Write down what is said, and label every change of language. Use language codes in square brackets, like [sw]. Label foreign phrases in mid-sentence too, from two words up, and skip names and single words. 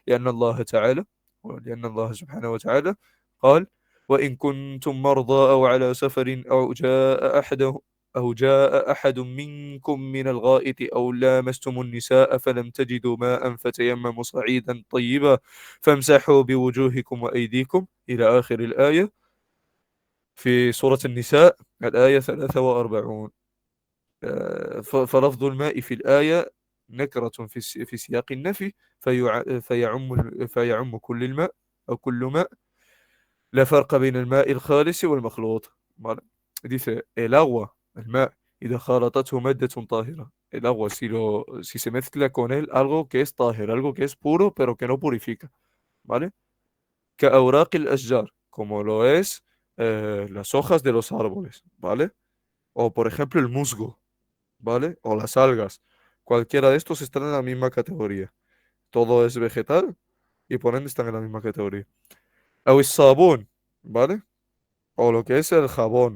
[ar] لأن الله سبحانه وتعالى قال وإن كنتم مرضى أو على سفر أو جاء أحد منكم من الغائط أو لامستم النساء فلم تجدوا ماء فتيمموا صعيدا طيبا فامسحوا بوجوهكم وأيديكم إلى آخر الآية في سورة النساء الآية 43. فلفظ الماء في الآية نكرة في سياق النفي فيعم كل الماء أو كل ماء لا فرق بين الماء الخالص والمخلوط. [es] ¿Vale? Dice, el agua, el ma, [ar] إذا خالطته مادة طاهرة. [es] El agua, si se mezcla con él algo que es طاهر, algo que es puro, pero que no purifica. ¿Vale? [ar] كأوراق الأشجار, [es] como lo es las hojas de los árboles. ¿Vale? O, por ejemplo, el musgo. ¿Vale? O las algas. Cualquiera de estos están en la misma categoría. Todo es vegetal y por ende están en la misma categoría. O el sabón, ¿vale? O lo que es el jabón.